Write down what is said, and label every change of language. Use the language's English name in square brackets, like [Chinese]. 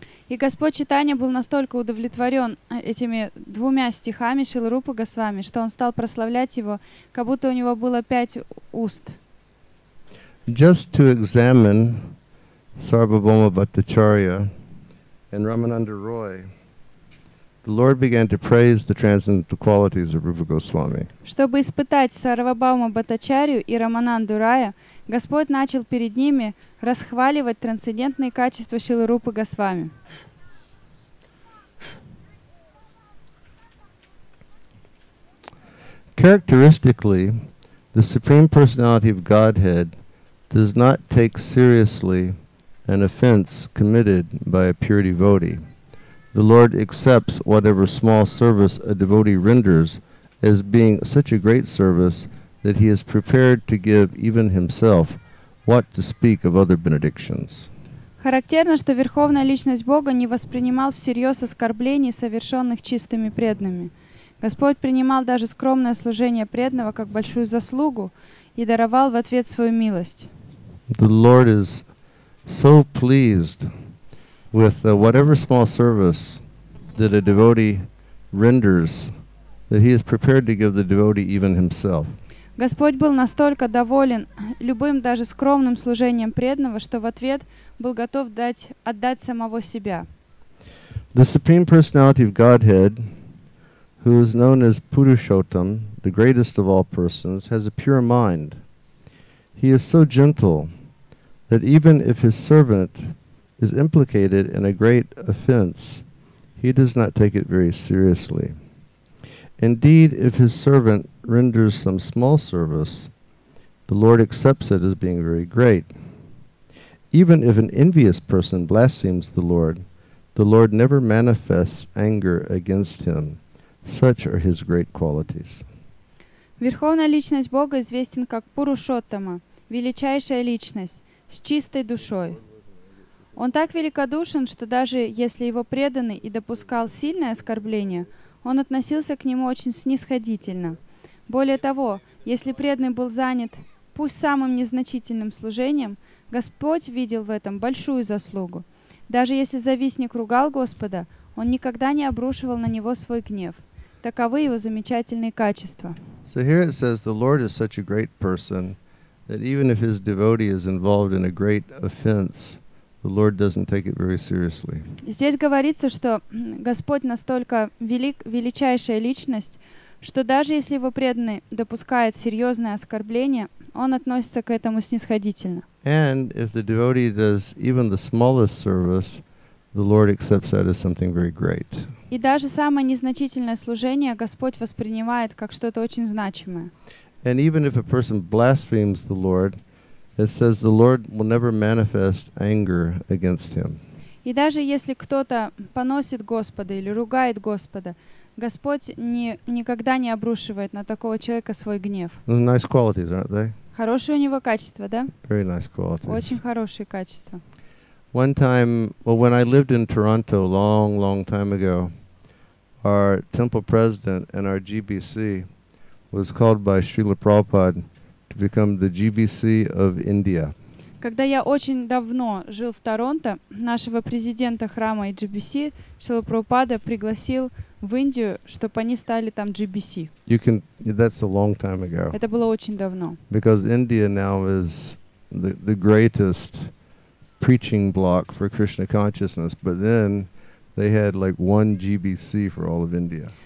[Russian] И Господь Чайтанья был настолько удовлетворен этими двумя стихами Шрилы Рупы Госвами, что он стал прославлять его, как будто у него было 5 уст. [English] Just to examine Sarvabhauma Bhattacharya and Ramananda Roy, the Lord began to praise the transcendental qualities of Rupa Goswami. [Russian] Чтобы испытать Сарвабхаума Бхаттачарью и Рамананду Рая, Господь начал перед ними расхваливать трансцендентные качества Шрилы Рупы Госвами. [English] Characteristically, the Supreme Personality of Godhead does not take seriously an offense committed by a pure devotee. The Lord accepts whatever small service a devotee renders as being such a great service that he is prepared to give even himself, what to speak of other benedictions. [Russian] Характерно, что Верховная Личность Бога не воспринимал всерьез оскорблений, совершенных чистыми преданными. Господь принимал даже скромное служение преданного как большую заслугу и даровал в ответ свою милость. [English] The Lord is so pleased with whatever small service that a devotee renders that he is prepared to give the devotee even himself. [Russian] Господь был настолько доволен любым, даже скромным служением преданного, что в ответ был готов отдать самого себя. [English] The Supreme Personality of Godhead, who is known as Purushottam, the greatest of all persons, has a pure mind. He is so gentle that even if his servant is implicated in a great offense, he does not take it very seriously. Indeed, if his servant renders some small service, the Lord accepts it as being very great. Even if an envious person blasphemes the Lord never manifests anger against him. Such are his great qualities. [Russian] Верховная Личность Бога известен как Пурушоттама, величайшая личность, с чистой душой. Он так великодушен, что даже если его преданный и допускал сильное оскорбление, он относился к нему очень снисходительно. Более того, если преданный был занят пусть самым незначительным служением, Господь видел в этом большую заслугу. Даже если завистник ругал Господа, он никогда не обрушивал на него свой гнев. Таковы его замечательные качества. [English] So here it says the Lord is such a great person that even if his devotee is involved in a great offense, the Lord doesn't take it very seriously. [Russian] Здесь говорится, что Господь настолько величайшая личность, что даже если его преданный допускает серьезное оскорбление, он относится к этому снисходительно. [English] And if the devotee does even the smallest service, the Lord accepts that as something very great. [Russian] И даже самое незначительное служение Господь воспринимает как что-то очень значимое. [English] And even if a person blasphemes the Lord, it says the Lord will never manifest anger against him. [Russian] И даже если кто-то поносит Господа или ругает Господа, Господь никогда не обрушивает на такого человека свой гнев. [English] Nice qualities, aren't they? [Russian] Хорошие у него качества, да? [English] Very nice qualities. [Russian] Очень хорошие качества. [English] One time, when I lived in Toronto long time ago, our temple president and our GBC was called by Srila Prabhupada to become the GBC of India. [Russian] Когда я очень давно жил в Торонто, нашего президента храма HGBC Шрила Прабхупада пригласил в Индию, чтобы они стали там GBC. [English] That's a long time ago. [Russian] Это было очень давно. [English] Because India now is the greatest preaching block for Krishna consciousness, but then they had like 1 GBC for all of India.